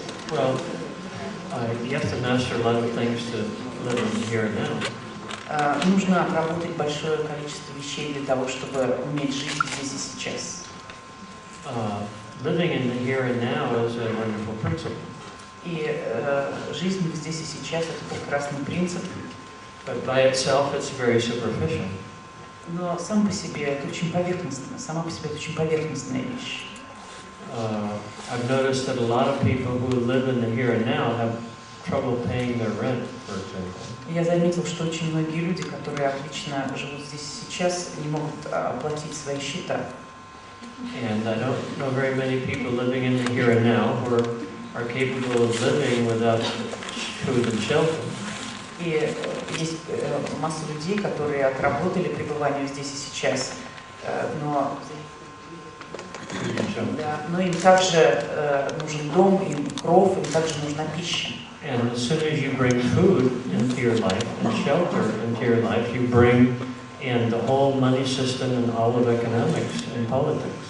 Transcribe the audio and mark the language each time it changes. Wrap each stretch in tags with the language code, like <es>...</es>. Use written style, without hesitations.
<en>Well, you have to master a lot of things to live in here and now.</en> <ru>Нужно отработать большое количество вещей для того, чтобы уметь жить здесь и сейчас.</ru> <en>Living in the here and now is a wonderful principle.</en> <ru>И жизнь здесь и сейчас – это прекрасный принцип.</ru> <en>But by itself, it's very superficial.</en> <ru>Но сам по себе это очень поверхностно, сама по себе это очень поверхностная вещь.</ru> <en>I've noticed that a lot of people who live in the here and now have trouble paying their rent, for example.</en> <ru>Я заметил, что очень многие люди, которые отлично живут здесь и сейчас, не могут оплатить свои счета.</ru> <en>And I don't know very many people living in the here and now who are capable of living without food and shelter.</en> <ru>И есть масса людей, которые отработали пребывание здесь и сейчас, но им также нужен дом, им кров, им также нужна пища.</ru> <en>And as soon as you bring food into your life and shelter into your life, you bring in the whole money system and all of economics and politics.</en>